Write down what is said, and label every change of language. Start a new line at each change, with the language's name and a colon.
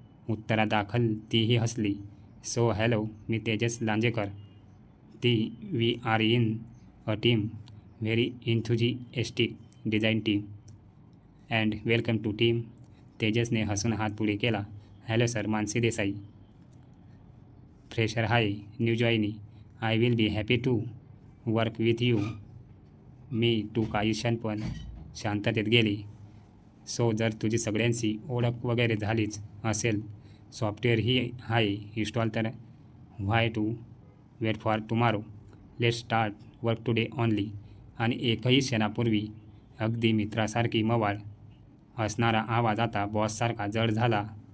Marathi: उत्तरादाखल तीही हसली.
English: so hello,
Marathi: मी तेजस लांजेकर.
English: ती we are in a team, very enthusiastic design team. And welcome to team.
Marathi: तेजसने हसून हात पुढे केला.
English: Hello sir, Mansi Desai. Fresher hi, new joinee. I will be happy to work with you.
Marathi: मी to काही क्षण पण शांततेत गेली. सो जर तुझी सगळ्यांशी ओळख वगैरे झालीच असेल, सॉफ्टवेअर ही आहे इन्स्टॉल, तर
English: Why to wait for tomorrow? Let's start work today only.
Marathi: आणि एकही क्षणापूर्वी अगदी मित्रासारखी मवाळ असणारा आवाज आता बॉससारखा जड झाला.